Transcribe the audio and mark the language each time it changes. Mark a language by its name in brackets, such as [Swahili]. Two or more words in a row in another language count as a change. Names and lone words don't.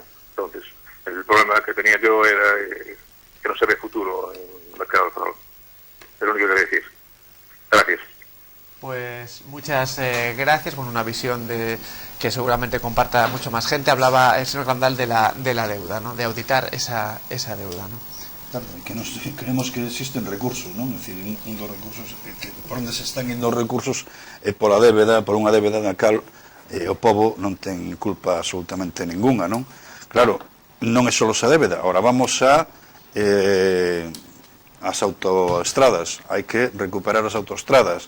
[Spanish] Entonces, el problema que tenía yo era que no se ve futuro en el mercado de Ferrol. Es lo único que quería decir. Gracias. Pues muchas gracias. Bueno, una visión que seguramente comparta mucho más gente. Hablaba el señor Grandal de la deuda, ¿no? De auditar esa deuda, ¿no? Claro, que nos creemos que existen recursos, [Galician] non? É dicir, un dos recursos que por onde se están indo os recursos é por unha débeda na cal o pobo non ten culpa absolutamente ninguna, non? Claro, non é só esa débeda, ahora vamos a as autoestradas, hai que recuperar as autoestradas.